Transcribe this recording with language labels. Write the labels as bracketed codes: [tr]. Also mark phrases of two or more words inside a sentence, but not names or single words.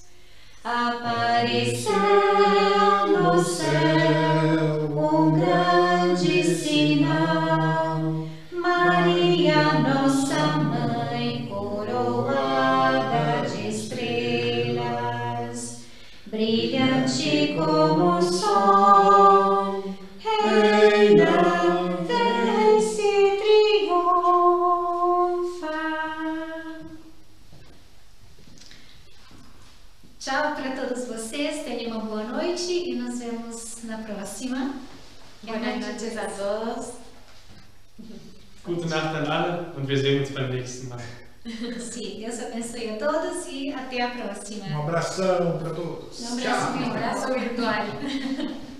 [pt] Apareceu no céu um grande sinal, Maria, nossa mãe, coroada de estrelas, brilhante como o sol, reina, vence e triunfa. Tchau para todos vocês, tenham uma boa noite e nos vemos na próxima. [es] Buenas noches a todos. [de] Gute Nacht an alle und wir sehen uns beim nächsten Mal. [pt] Sim, Deus abençoe a todos e até a próxima. Um abração para todos. Um abraço virtual.